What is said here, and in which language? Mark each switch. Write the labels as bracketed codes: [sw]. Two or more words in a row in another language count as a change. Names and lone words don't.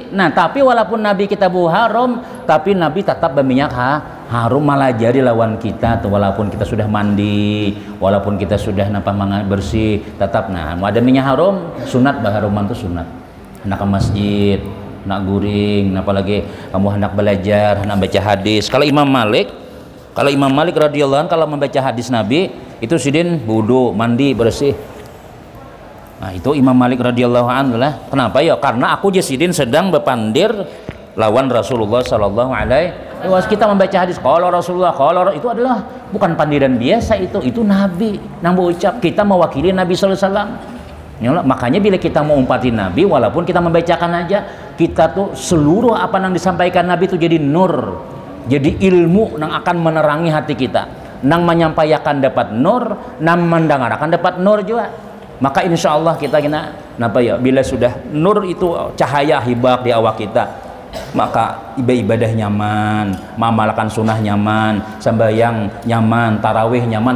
[bjn] Nah, tapi walaupun Nabi kita bau harum, tapi Nabi tetap berminyak harum malah jadi lawan kita tuh walaupun kita sudah mandi, walaupun kita sudah bersih, tetap nah ada minyak harum, sunat baharuman tuh sunat. Anak ke masjid nak guring, apalagi kamu hendak belajar, hendak baca hadis. Kalau Imam Malik [ar] رضي الله عنه [bjn] kalau membaca hadis Nabi itu sidin wudu, mandi, bersih. Nah, itu Imam Malik [ar] رضي الله عنه [bjn] lah. Kenapa ya? Karena aku jasidin sedang berpandir lawan Rasulullah [ar] صلى الله عليه وسلم. [bjn] Kita membaca hadis kalau Rasulullah itu adalah bukan pandiran biasa itu Nabi nang berucap, kita mewakili Nabi [ar] صلى الله عليه وسلم. [bjn] Ya, makanya bila kita mau umpatin Nabi walaupun kita membacakan aja kita tuh seluruh apa yang disampaikan Nabi itu jadi nur, jadi ilmu yang akan menerangi hati kita, nang menyampaikan dapat nur, nang mendengarkan dapat nur juga. Maka [ar] إن شاء الله [bjn] kita bila sudah nur itu cahaya hibak di awak kita, maka ibadah nyaman, mengamalkan sunnah nyaman, sembahyang nyaman, tarawih nyaman.